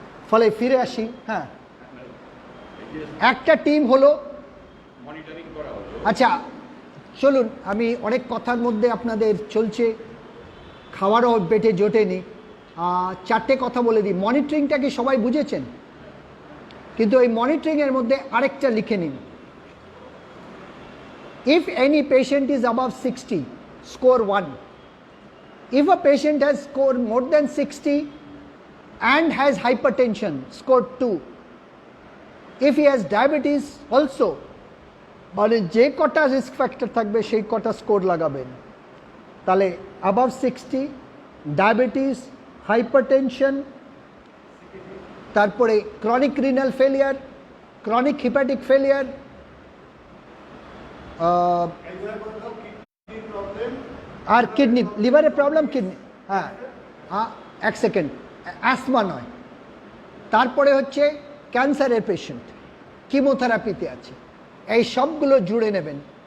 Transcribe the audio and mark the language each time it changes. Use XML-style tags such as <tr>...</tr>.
<bn>ফলে ফিরে আসি, হ্যাঁ একটা টিম হলো, আচ্ছা চলুন, আমি অনেক কথার মধ্যে আপনাদের চলছে, খাওয়ারও পেটে জোটেনি, চারটে কথা বলে দিই। মনিটরিংটা কি সবাই বুঝেছেন? কিন্তু এই মনিটরিংয়ের মধ্যে আরেকটা লিখে নিন,</bn> <en>if any patient is above 60, score 1. If a patient has scored more than 60 and has hypertension, score 2. If he has diabetes also,</en> <bn>মানে যে কটা রিস্ক ফ্যাক্টর থাকবে সেই কটা স্কোর লাগাবেন। তাহলে অ্যাবাভ 60, ডায়াবেটিস, হাইপারটেনশন, তারপরে chronic renal failure, chronic হিপ্যাটিক failure, আর kidney, লিভারের প্রবলেম, কিডনি, হ্যাঁ এক সেকেন্ড, অ্যাসমা নয়, তারপরে হচ্ছে ক্যান্সারের পেশেন্ট, কিমোথেরাপিতে আছে, এই সবগুলো জুড়ে নেবেন।</bn>